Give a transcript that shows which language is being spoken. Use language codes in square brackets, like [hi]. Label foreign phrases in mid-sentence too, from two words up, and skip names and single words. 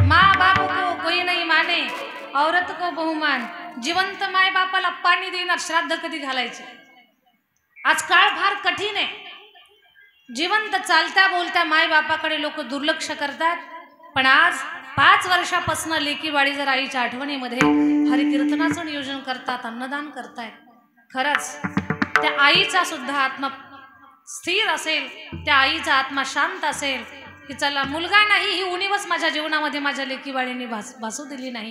[hi] माँ बाप को कोई नहीं माने, औरत को बहुमान, [mr] जिवंत माय बापाला पाणी देणार, श्राद्ध कधी घालायचे? आज काळ फार कठीण आहे. जिवंत चालत्या बोलत्या माय बापाकडे लोक दुर्लक्ष करतात. पण आज 5 वर्षापासून लेकीवाडी जर आईच्या आठवणीमध्ये हरिकीर्तनाचं नियोजन करतात, अन्नदान करतायत, खरंच त्या आईचा सुद्धा आत्मा स्थिर असेल, त्या आईचा आत्मा शांत असेल की चला मुलगा नाही, ही उणीवच माझ्या जीवनामध्ये माझ्या लेकीवाडीने भासू दिली नाही.